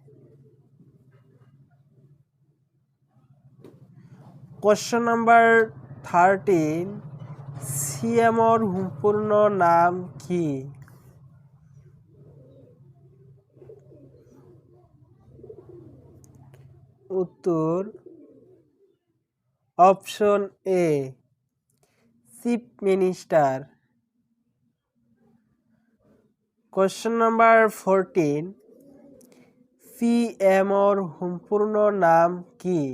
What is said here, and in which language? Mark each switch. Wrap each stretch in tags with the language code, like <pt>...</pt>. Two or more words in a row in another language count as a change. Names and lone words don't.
<en>question number</en> <as>13 CMৰ সম্পূৰ্ণ নাম কি? উত্তৰ</as> <en>option A chief minister. question number</en> <bn>14, CMOর সম্পূর্ণ নাম কি?</bn>